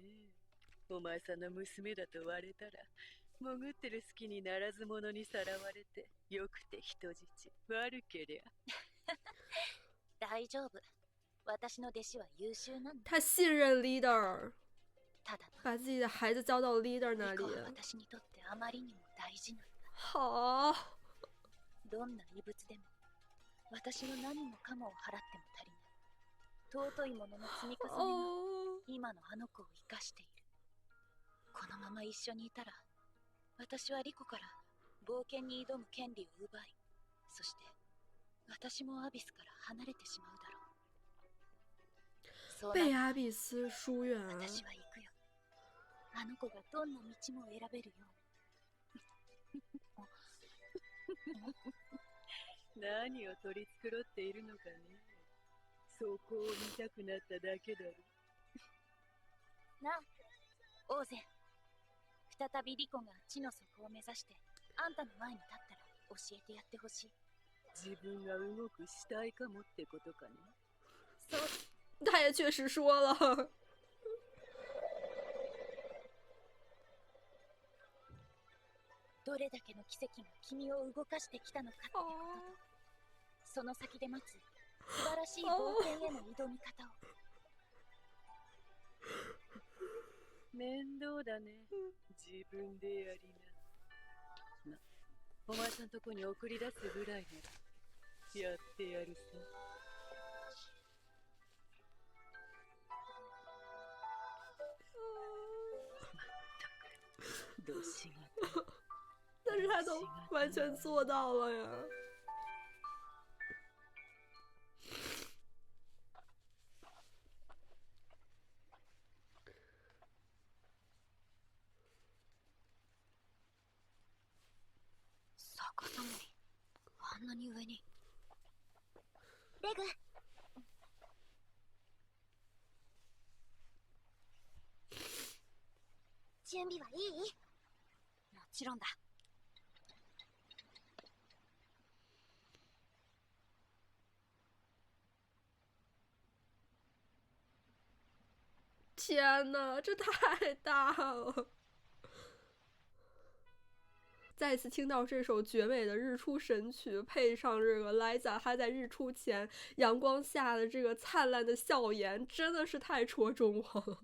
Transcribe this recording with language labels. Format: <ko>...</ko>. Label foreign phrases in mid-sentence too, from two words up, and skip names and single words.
<ja>お前さんの娘だと割れたら、潜ってる隙にならず者にさらわれて、よくて人質、悪けりゃ。大丈夫。私の弟子は優秀なんだ。</ja> <zh>他信任 leader，</zh> <ja>ただ</ja> <zh>把自己的孩子交到 leader 那里。</zh> <ja>私にとってあまりにも大事なんだ。</ja> <zh>好。</zh> <ja>どんな異物でも、私の何もかもを払っても足りない。尊いものの積み重ねが今のあの子を生かしている。このまま一緒にいたら、私はリコから冒険に挑む権利を奪い、そして私もアビスから離れてしまうだろう。</ja> <zh>被阿比斯疏遠。</zh> <ja>私は行くよ。あの子がどんな道も選べるように。何を取り繕っているのかね。そこを見たくなっただけだろ。なあ、オーゼン。再びリコが地の底を目指してあんたの前に立ったら教えてやってほしい。自分が動く死体かもってことかね。そう。</ja> <zh>他也确实说了。</zh> <ja>どれだけの奇跡が君を動かしてきたのかってことと、その先で待つ素晴らしい冒険への挑み方を。面倒だね。自分でやりな。お前さんとこに送り出すぐらいならやってやるさ。</ja> <zh>但是他都完全做到了呀。</zh> <ja>逆さまにあんなに上に。レグ。準備はいい？もちろんだ。</ja> <zh>天哪，这太大了！再次听到这首绝美的日出神曲，配上这个莱萨他在日出前阳光下的这个灿烂的笑颜，真的是太戳中我了。</zh>